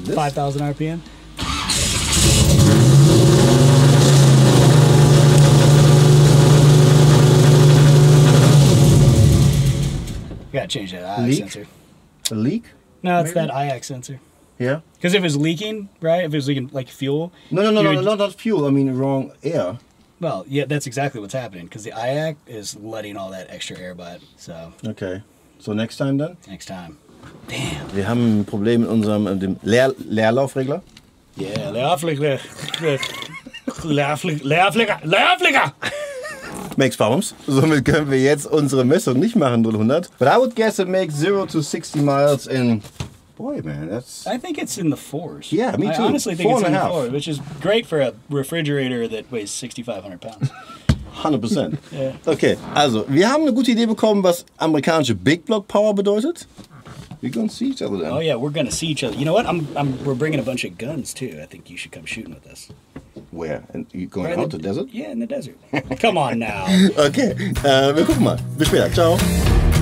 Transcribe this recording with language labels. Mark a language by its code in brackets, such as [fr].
[en] 5,000 RPM? You gotta change that IX sensor. A leak? No, it's that IX sensor. Yeah. Because if it's leaking, right? If it's leaking like fuel. No, not fuel. I mean wrong air. Well, yeah, that's exactly what's happening. Because the IX is letting all that extra air by it. So. Okay. So next time then? Next time. Damn. [de] Wir haben ein Problem mit unserem dem Leerlaufregler. [en] Yeah, Leerflicker. Leerflicker. Makes problems. [de] Somit können wir jetzt unsere Messung nicht machen, 0-100. [en] But I would guess it makes 0 to 60 miles in... Boy, man, that's... I think it's in the 4s. Yeah, me too. I honestly think it's in the 4.5. 4s, which is great for a refrigerator that weighs 6,500 pounds. 100%. Yeah. [de] Okay, also, wir haben eine gute Idee bekommen, was amerikanische Big Block Power bedeutet. [en] We're gonna see each other then. Oh yeah, we're gonna see each other. You know what? We're bringing a bunch of guns too. I think you should come shooting with us. Where? And you going Right out in to the desert? Yeah, in the desert. Come on now. [de] Okay, wir gucken mal. Bis später. Ciao.